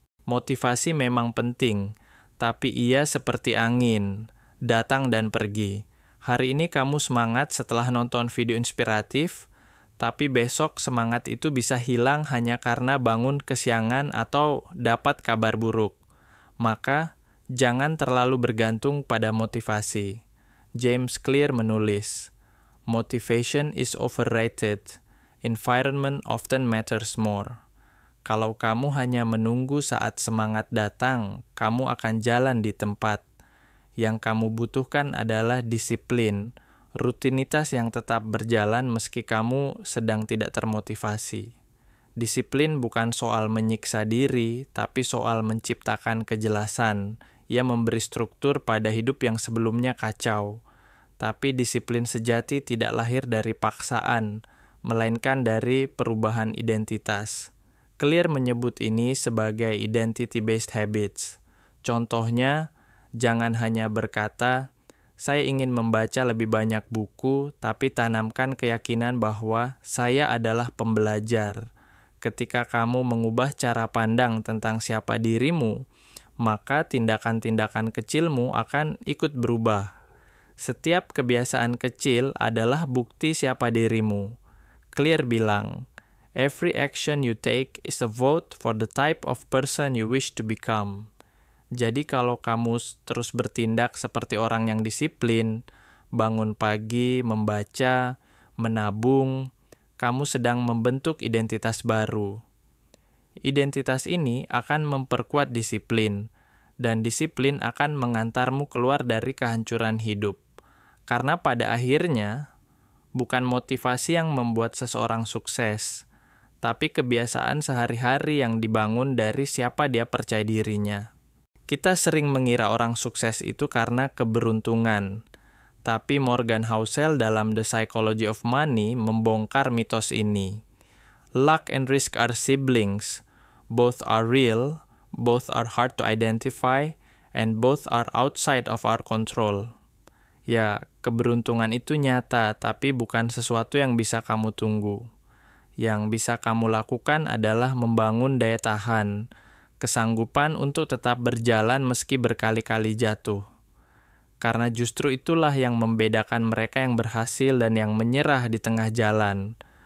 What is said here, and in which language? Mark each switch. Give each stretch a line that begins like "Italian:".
Indonesian: Motivasi memang penting, tapi ia seperti angin, datang dan pergi. Hari ini kamu semangat setelah nonton video inspiratif, tapi besok semangat itu bisa hilang hanya karena bangun kesiangan atau dapat kabar buruk. Maka, jangan terlalu bergantung pada motivasi.
English: James Clear menulis, "Motivation is overrated. Environment often matters more."
Indonesian: Kalau kamu hanya menunggu saat semangat datang, kamu akan jalan di tempat. Yang kamu butuhkan adalah disiplin, rutinitas yang tetap berjalan meski kamu sedang tidak termotivasi. Disiplin bukan soal menyiksa diri, tapi soal menciptakan kejelasan. Ia memberi struktur pada hidup yang sebelumnya kacau. Tapi disiplin sejati tidak lahir dari paksaan, melainkan dari perubahan identitas. Clear menyebut ini sebagai
English: identity-based habits.
Indonesian: Contohnya, jangan hanya berkata, "Saya ingin membaca lebih banyak buku," tapi tanamkan keyakinan bahwa saya adalah pembelajar. Ketika kamu mengubah cara pandang tentang siapa dirimu, maka tindakan-tindakan kecilmu akan ikut berubah. Setiap kebiasaan kecil adalah bukti siapa dirimu.
English: Clear bilang, "Every action you take is a vote for the type of person you wish to become."
Indonesian: Jadi kalau kamu terus bertindak seperti orang yang disiplin, bangun pagi, membaca, menabung, kamu sedang membentuk identitas baru. Identitas ini akan memperkuat disiplin, dan disiplin akan mengantarmu keluar dari kehancuran hidup. Karena pada akhirnya, bukan motivasi yang membuat seseorang sukses, tapi kebiasaan sehari-hari yang dibangun dari siapa dia percaya dirinya. Kita sering mengira orang sukses itu karena keberuntungan, tapi Morgan Housel dalam The Psychology of Money membongkar mitos ini.
English: Luck and risk are siblings. Both are real, both are hard to identify, and both are outside of our control.
Indonesian: Ya, keberuntungan itu nyata, tapi bukan sesuatu yang bisa kamu tunggu. Yang bisa kamu lakukan adalah membangun daya tahan, kesanggupan untuk tetap berjalan meski berkali-kali jatuh. Karena justru itulah yang membedakan mereka yang berhasil dan yang menyerah di tengah jalan.